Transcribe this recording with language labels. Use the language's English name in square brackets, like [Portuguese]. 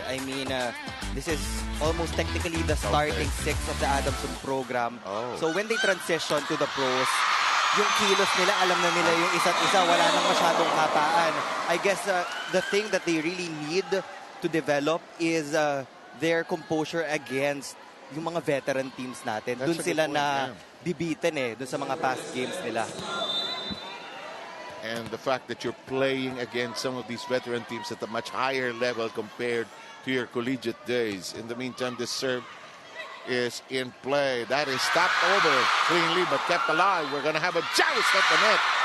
[English] I mean, this is almost technically the starting six of the Adamson program. So when they transition to the pros, [Filipino] yung kilos nila, alam na nila yung isa't isa, wala nang masyadong kataan. [English] I guess the thing that they really need to develop is their composure against [Filipino] yung mga veteran teams natin. Doon sila na bibitin doon sa mga past games nila. [English] And the fact that you're playing against some of these veteran teams at a much higher level compared to your collegiate days. In the meantime, this serve is in play. That is stopped over cleanly but kept alive. We're going to have a joust at the net.